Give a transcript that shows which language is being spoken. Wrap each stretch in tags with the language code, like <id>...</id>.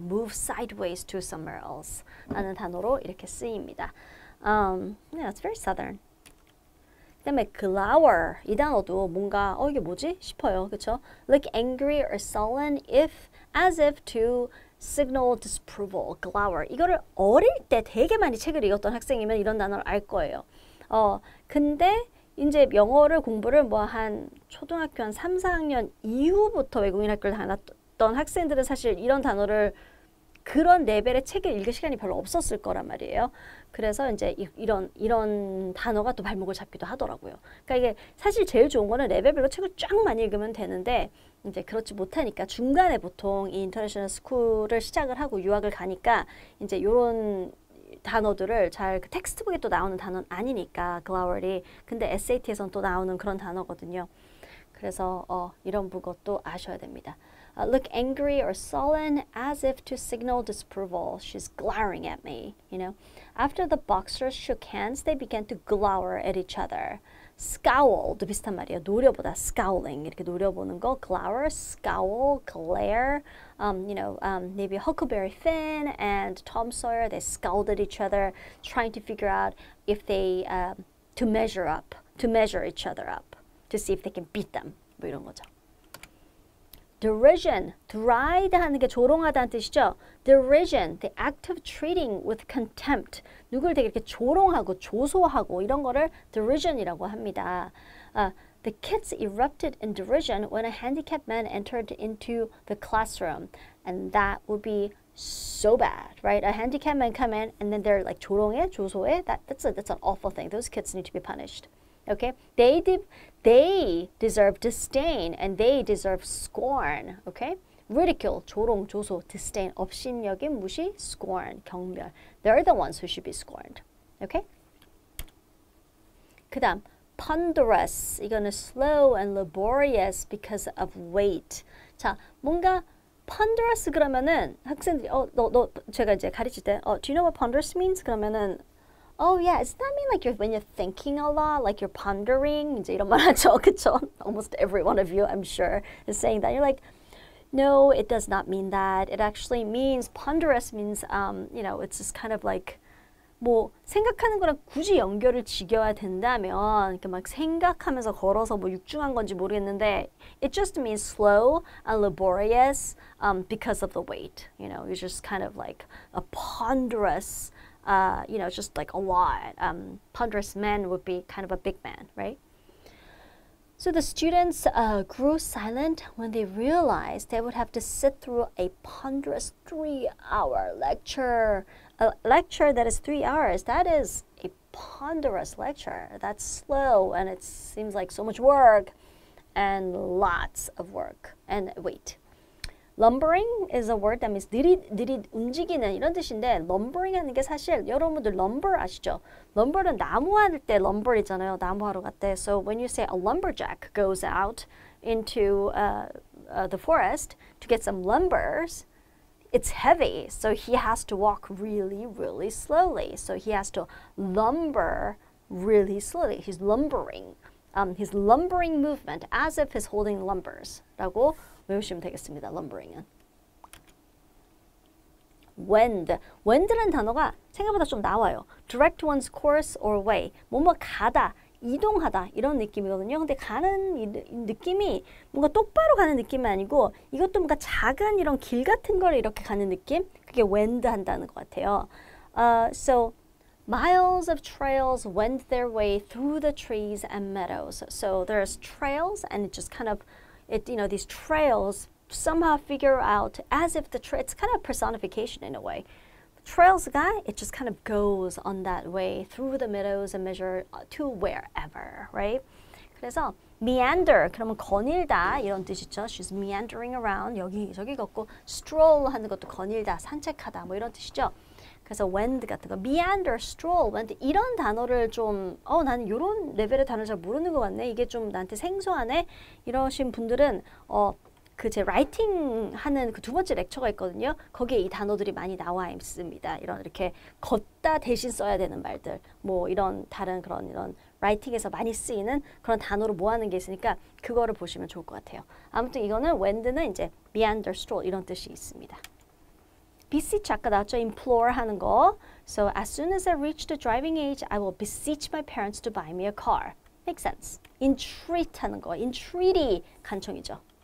<en>Move sideways to somewhere else</en> <ko>라는 단어로 이렇게 쓰입니다.</ko> <en>Yeah, it's very southern.</en> <ko>그다음에 glower 이 단어도 뭔가 이게 뭐지 싶어요. 그렇죠?</ko> <en>Look angry or sullen as if to signal disapproval.</en> <ko>glower 이거를 어릴 때 되게 많이 책을 읽었던 학생이면 이런 단어를 알 거예요. 근데 이제 영어를 공부를 뭐 한 초등학교 한 3, 4학년 이후부터 외국인 학교를 다녔던 학생들은 사실 이런 단어를 그런 레벨의 책을 읽을 시간이 별로 없었을 거란 말이에요. 그래서 이제 이런 단어가 또 발목을 잡기도 하더라고요. 그러니까 이게 사실 제일 좋은 거는 레벨별로 책을 쫙 많이 읽으면 되는데 이제 그렇지 못하니까 중간에 보통 이 인터내셔널 스쿨을 시작을 하고 유학을 가니까 이제 이런 단어들을 잘 그 텍스트북에 또 나오는 단어는 아니니까 glower이 근데 SAT에서는 또 나오는 그런 단어거든요. 그래서 이런 것도 아셔야 됩니다.</ko> <en>Look angry or sullen as if to signal disapproval. She's glowering at me, you know. After the boxers shook hands, they began to glower at each other.</en> <ko>Scowl도 비슷한 말이에요. 노려보다 scowling 이렇게 노려보는 거.</ko> <en>glower, scowl, glare. Maybe Huckleberry Finn and Tom Sawyer, they scowled at each other, trying to figure out if they to measure each other up, to see if they can beat them.</en> <ko>뭐 이런 거죠. Derision, deride 하는 게 조롱하다는 뜻이죠.</ko> <en>Derision, the act of treating with contempt.</en> <ko>누굴 되게 이렇게 조롱하고 조소하고 이런 거를 derision이라고 합니다.</ko> <en>The kids erupted in derision when a handicapped man entered into the classroom. And that would be so bad, right? A handicapped man come in and then they're like</en> <ko>조롱해, 조소해.</ko> <en>That's an awful thing. Those kids need to be punished. Okay? They deserve disdain and they deserve scorn. Okay?</en> <ko>Ridicule, 조롱, 조소, disdain, 업신여김, 무시, scorn, 경멸.</ko> <en>They're the ones who should be scorned. Okay?</en> <ko>그 다음, ponderous.</ko> <en>이거는 slow and laborious because of weight.</en> <ko>자, 뭔가 ponderous 그러면은 학생들이 제가 이제 가르칠 때</ko> <en>do you know what ponderous means? 그러면은 Oh yeah, does that mean like when you're thinking a lot, like you're pondering?</en> <ko>이제 이런 말 하죠, 그쵸?</ko> <en>Almost every one of you, I'm sure, is saying that. You're like, no, it does not mean that. It actually means, ponderous means, it's just kind of like,</en> <ko>뭐 생각하는 거랑 굳이 연결을 지겨야 된다면 이렇게 막 생각하면서 걸어서 뭐 육중한 건지 모르겠는데</ko> <en>it just means slow and laborious because of the weight. You're just kind of like a ponderous just like a lot. Ponderous man would be kind of a big man, right? So the students grew silent when they realized they would have to sit through a ponderous 3-hour lecture. A lecture that is 3 hours, that is a ponderous lecture. That's slow and it seems like so much work and lots of work and wait. Lumbering is a word that means</en> <ko>느릿 움직이는 이런 뜻인데 lumbering 하는 게 사실 여러분들 lumber 아시죠? lumber은 나무 할 때 lumber이잖아요. 나무 하러 갈 때.</ko> <en>So when you say a lumberjack goes out into the forest to get some lumbers, it's heavy, so he has to walk really, really slowly. So he has to lumber really slowly. He's lumbering. His lumbering movement as if he's holding lumbers.</en> <ko>라고 외우시면 되겠습니다. lumbering은. wend라는 단어가 생각보다 좀 나와요.</ko> <en>direct one's course or way.</en> <ko>뭐뭐 가다, 이동하다 이런 느낌이거든요. 근데 가는 이 느낌이 뭔가 똑바로 가는 느낌이 아니고 이것도 뭔가 작은 이런 길 같은 걸 이렇게 가는 느낌? 그게 wend 한다는 것 같아요.</ko> <en>So miles of trails wend their way through the trees and meadows. So there's trails and it just kind of these trails somehow figure out as if it's kind of personification in a way. Trails guy, it just kind of goes on that way through the meadows and measure to wherever, right?</en> <ko>그래서 meander, 그러면 거닐다 이런 뜻이죠.</ko> <en>She's meandering around,</en> <ko>여기 저기 걷고 stroll 하는 것도 거닐다, 산책하다 뭐 이런 뜻이죠. 그래서 wend 같은 거, meander, stroll, wend 이런 단어를 좀 나는 이런 레벨의 단어를 잘 모르는 것 같네. 이게 좀 나한테 생소하네. 이러신 분들은 제 라이팅 하는 그 2번째 렉처가 있거든요. 거기에 이 단어들이 많이 나와 있습니다. 이렇게 걷다 대신 써야 되는 말들, 뭐 이런 다른 그런 이런 라이팅에서 많이 쓰이는 그런 단어로 모아놓은 게 있으니까 그거를 보시면 좋을 것 같아요. 아무튼 이거는 wend는 이제 meander, stroll 이런 뜻이 있습니다. beseech 아까 나왔죠?</ko> <en>implore 하는 거. So as soon as I reach the driving age, I will beseech my parents to buy me a car. Makes sense.</en> <ko>entreat 하는 거. entreaty 간청이죠.</ko>